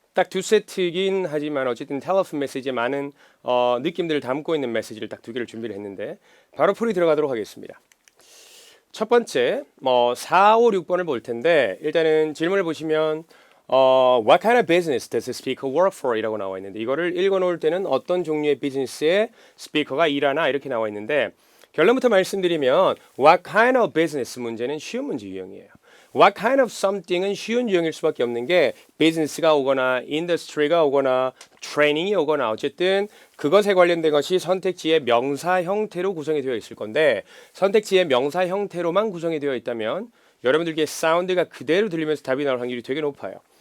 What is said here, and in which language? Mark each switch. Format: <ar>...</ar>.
<ko>딱 두 세트이긴 하지만 어쨌든 텔레폰 메시지에 많은 느낌들을 담고 있는 메시지를 딱 두 개를 준비를 했는데 바로 풀이 들어가도록 하겠습니다. 첫 번째 4, 5, 6번을 볼 텐데 일단은 질문을 보시면</ko> <en>What kind of business does the speaker work for?</en> <ko>이라고 나와 있는데 이거를 읽어놓을 때는 어떤 종류의 비즈니스에 스피커가 일하나 이렇게 나와 있는데 결론부터 말씀드리면 What kind of business 문제는 쉬운 문제 유형이에요. What kind of something은 쉬운 유형일 수밖에 없는 게 비즈니스가 오거나 인더스트리가 오거나 트레이닝이 오거나 어쨌든 그것에 관련된 것이 선택지의 명사 형태로 구성이 되어 있을 건데 선택지의 명사 형태로만 구성이 되어 있다면 여러분들께 사운드가 그대로 들리면서 답이 나올 확률이 되게 높아요.</ko>